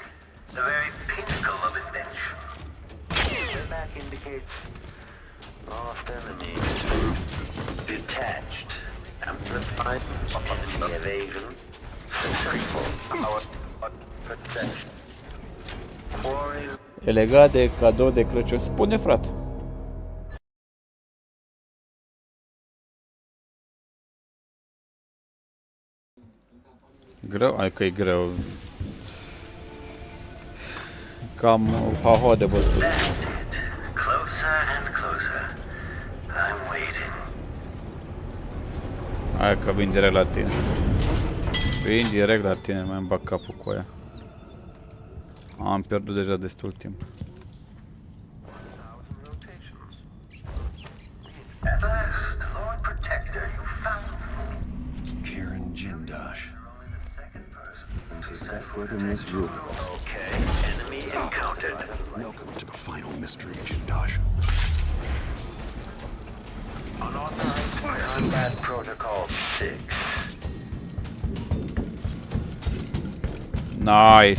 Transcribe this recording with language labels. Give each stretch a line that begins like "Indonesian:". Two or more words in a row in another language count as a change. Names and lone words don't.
English: The very pinnacle of invention. Playback indicates lost enemies. Detached. Amplified enemy evasion. Successful. Our perception. Quarry.
Romanian: E legat de cadou de Crăciun. Spune, frate. Greu? Hai că e greu. Cam haho de bătut.
English: Closer and closer. I'm waiting.
Romanian: Hai că vin direct la tine. Vin direct la tine, mai îmi bag capul cu aia. Am pierdut deja destul timp.
English: At last, Lord Protector, you found me. Karen Jindosh. To set foot in this room. Okay. Enemy encountered. Welcome to the final mystery, Jindosh. Unauthorized combat protocol 6. Nice!